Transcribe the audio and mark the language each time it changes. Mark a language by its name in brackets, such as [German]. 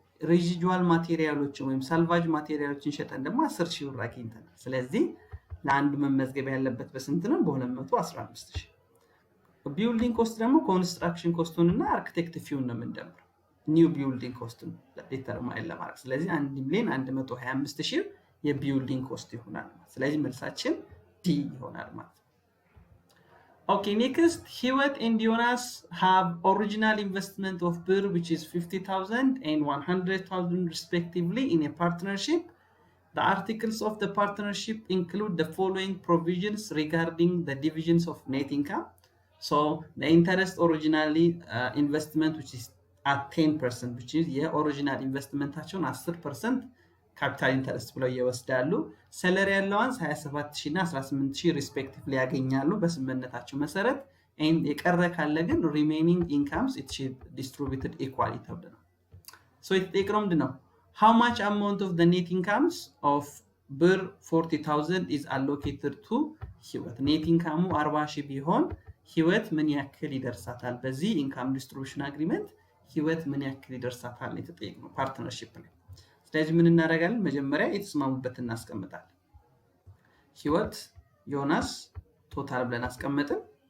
[Amharic] residual ማቴሪያሎችን ወይም salvage ማቴሪያሎችን ሸጠን ደግሞ 10,000 ብር አግኝተናል ስለዚህ ለአንዱ መመዝገብ ያለበት በስንት ነው በ215,000 ቢልዲንግ ኮስት ደግሞ ኮንስትራክሽን ኮስቱን እና አርኪቴክት ፊውን ነው የምንደምረው ኒው ቢልዲንግ ኮስቱን ዲተርማይን ለማድረግ ስለዚህ 1,125,000 የቢልዲንግ ኮስት ይሆናል ስለዚህ መልሳችን ዲ ይሆናል ማለት [English] Okay, next, Hewitt and Jonas have original investment of BIR, which is 50,000 and 100,000 respectively in a partnership. The articles of the partnership include the following provisions regarding the divisions of net income. So, the interest originally investment, which is at 10%, which is original investment actually 10%. [Amharic] ካፒታል ኢንተረስት ብለው ይወስዳሉ ሰለሪ አላዋንስ 27,000 እና 18,000 ሪስፔክቲቭሊ ያገኛሉ በስምምነታቸው መሰረት and የቀረ ካለ ግን [English] remaining incomes it should distributed equally [Amharic] ተብሎ ነው so የተጠየቀው ምንድነው [English] how much amount of the net incomes of BIR 40,000 is allocated to Hewitt [Amharic] net income 40,000 ቢሆን Hewitt ምን ያክል ይደርሳታል በዚህ ኢንካም ዲስትሪቢዩሽን አግሪመንት Hewitt ምን ያክል ይደርሳታል የተጠየቀው ፓርትነርሺፕ ላይ ስለዚህ ምን እናደርጋለን መጀመሪያ የተስማሙበት እናስቀምጣለን Hewitt ዮናስ ቶታል ብለን አስቀምጠን